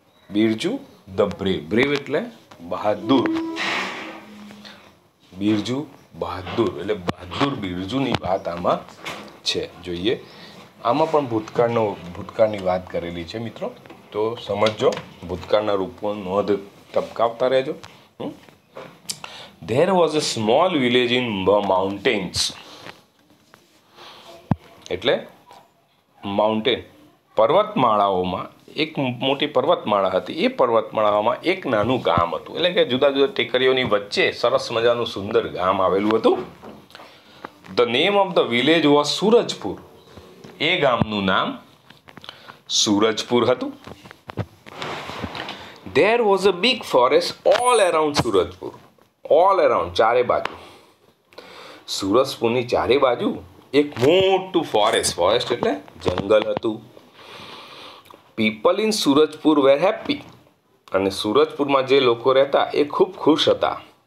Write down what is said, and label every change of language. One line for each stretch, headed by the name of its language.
Gujarati: Birju
English: The brave.
Gujarati: Brave એટલે બહાદુર. બિરજુ બહાદુર એટલે બહાદુર બિરજુની વાત આમાં છે. જોઈએ, આમાં પણ ભૂતકાળની વાત કરેલી છે મિત્રો, તો સમજો. ભૂતકાળના રૂપો નોંધ ટપકાવતા રહેજો.
English: There was a small village in the mountains.
Gujarati: એટલે માઉન્ટેન, પર્વતમાળાઓમાં એક મોટી પર્વતમાળા હતી. એ પર્વતમાળામાં એક નાનું ગામ હતું. એટલે કે જુદા જુદા ટેકરીઓની વચ્ચે સરસ મજાનું સુંદર ગામ આવેલું હતું.
English: The name of the village was Surajpur.
Gujarati: એ ગામનું નામ સુરજપુર હતું.
English: There was a big forest all around Surajpur. All around,
Gujarati: ચારે બાજુ. સુરજપુરની ચારે બાજુ એક મોટું ફોરેસ્ટ એટલે જંગલ હતું.
English: People in Surajpur were happy.
Gujarati: અને સુરજપુરમાં જે લોકો રહેતા એ ખૂબ ખુશ હતા.